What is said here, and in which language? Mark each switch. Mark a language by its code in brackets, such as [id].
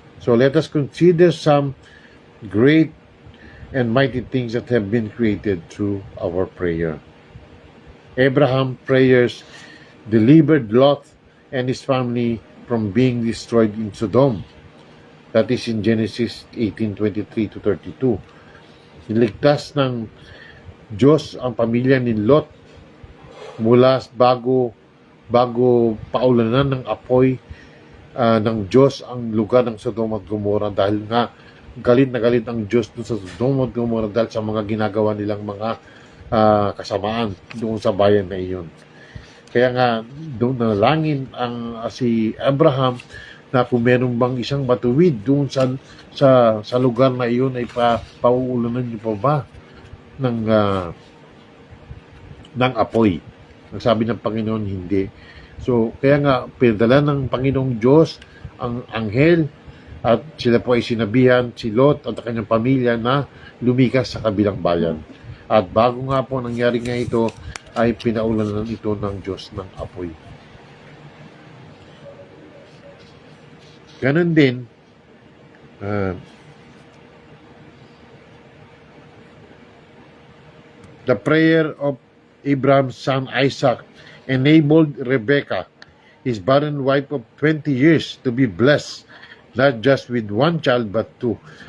[en] So let us consider some great and mighty things that have been created through our prayer. Abraham's prayers delivered Lot and his family from being destroyed in Sodom. That is in Genesis 18:23-32. [tl] Niligtas ng Diyos ang pamilya ni Lot mula bago paulanan ng apoy ng Diyos ang lugar ng Sodom at Gomorrah, dahil nga galit na galit ang Diyos doon sa Sodom at Gomorrah dahil sa mga ginagawa nilang mga kasamaan doon sa bayan na iyon. Kaya nga doon nalangin si Abraham na kung meron bang isang matuwid doon sa lugar na iyon ay pauulanan niyo pa ba ng apoy. Ang sabi ng Panginoon, hindi. So, kaya nga, pinadala ng Panginoong Diyos ang anghel at sila po ay sinabihan, si Lot at ang kanyang pamilya na lumikas sa kabilang bayan. At bago nga po nangyari nga ito, ay pinaulanan ito ng Diyos ng apoy. Ganon din, [en] the prayer of Abraham's son Isaac enabled Rebekah, his barren wife of 20 years, to be blessed, not just with one child, but two.